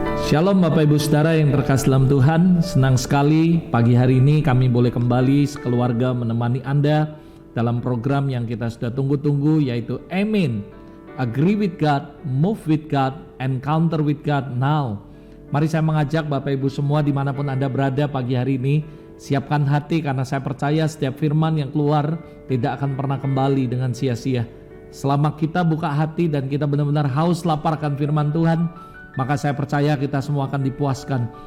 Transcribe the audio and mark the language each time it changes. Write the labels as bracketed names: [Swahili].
[Indonesian] Shalom Bapak Ibu Saudara yang terkasih dalam Tuhan. Senang sekali pagi hari ini kami boleh kembali sekeluarga menemani Anda dalam program yang kita sudah tunggu-tunggu, yaitu Amen. [English] Agree with God, move with God, encounter with God now. [Indonesian] Mari saya mengajak Bapak Ibu semua dimanapun Anda berada pagi hari ini, siapkan hati karena saya percaya setiap firman yang keluar tidak akan pernah kembali dengan sia-sia. Selama kita buka hati dan kita benar-benar haus lapar akan firman Tuhan, maka saya percaya kita semua akan dipuaskan.